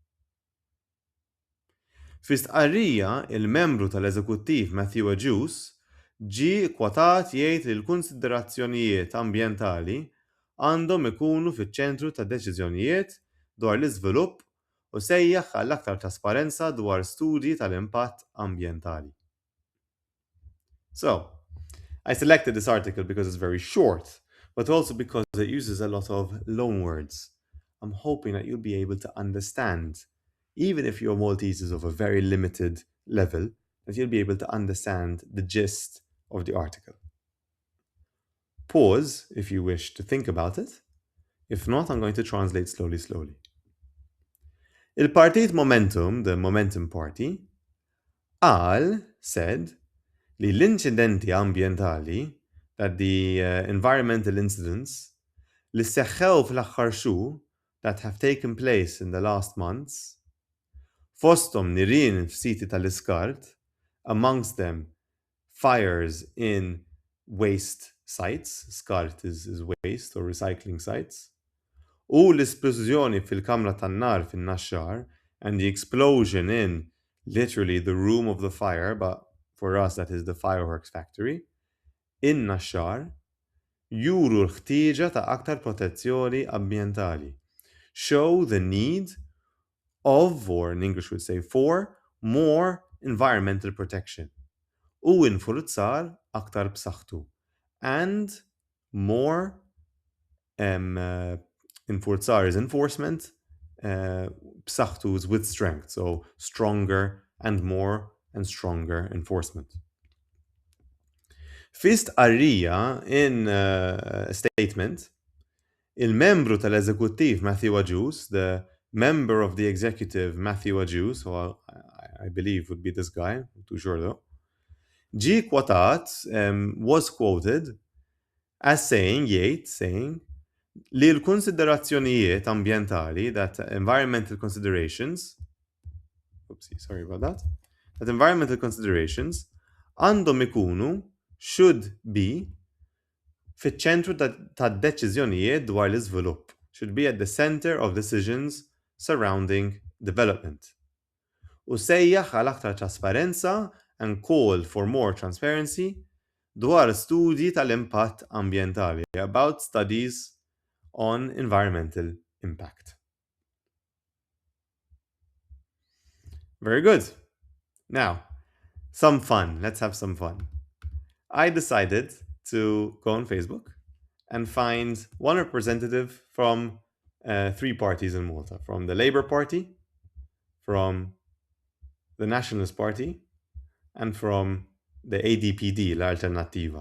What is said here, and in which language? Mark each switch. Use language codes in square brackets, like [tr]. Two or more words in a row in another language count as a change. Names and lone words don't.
[mt] Fi stqarrija, il-membru tal-Eżekuttiv Matthew Agius ġie kkwotat jgħid li l-kunsiderazzjonijiet ambjentali għandhom ikunu fiċ-ċentru tad-deċiżjonijiet dwar l-iżvilupp u sejjaħ għal aktar trasparenza dwar studji tal-impatt ambjentali. [en] So, I selected this article because it's very short, but also because it uses a lot of loanwords. I'm hoping that you'll be able to understand, even if your Maltese is of a very limited level, that you'll be able to understand the gist of the article. Pause if you wish to think about it. If not, I'm going to translate slowly. Il-Partit Momentum, the Momentum Party, said, [mt] li l-inċidenti ambjentali, [en] that the environmental incidents, [mt] li seħħew fl-aħħar xhur, [en] that have taken place in the last months, [mt] fosthom nirien f'siti tal-iskart, [en] amongst them fires in waste sites, skart is waste or recycling sites, [mt] u l-esplużjoni fil-kamra tan-nar fin-naxxar, [en] and the explosion in literally the room of the fire, but for us that is the fireworks factory, in naxxar, [mt] juru l-ħtieġa ta' aktar protezzjoni ambjentali. [en] Show the need of, or in English would say for, more environmental protection. [mt] U infurzar aktar b'saħħtu. [en] And more infurzar is enforcement, b'saħħtu is with strength, so stronger and more and stronger enforcement. [mt] Fist arrija [en] in a statement, [mt] il-membru tal-eżekuttiv Matthew Ajus, [en] the member of the executive Matthew Ajus, who I believe would be this guy, I'm too sure though, [mt] ġi kwatat, [en] was quoted as saying [mt] li l-konsiderazzjonijiet ambientali, [en] that environmental considerations, sorry about that environmental considerations [mt] għandhom ikunu [en] should be [mt] fiċ-ċentru tad-deċiżjonijiet dwar l-iżvilupp, [en] should be at the center of decisions surrounding development. [mt] U sejjaħ għal aktar trasparenza [en] and call for more transparency [mt] dwar studji tal-impatt ambjentali, [en] about studies on environmental impact. Very good. Now, some fun. Let's have some fun. I decided to go on Facebook and find one representative from 3 parties in Malta, from the Labour Party, from the Nationalist Party, and from the ADPD, l'Alternativa.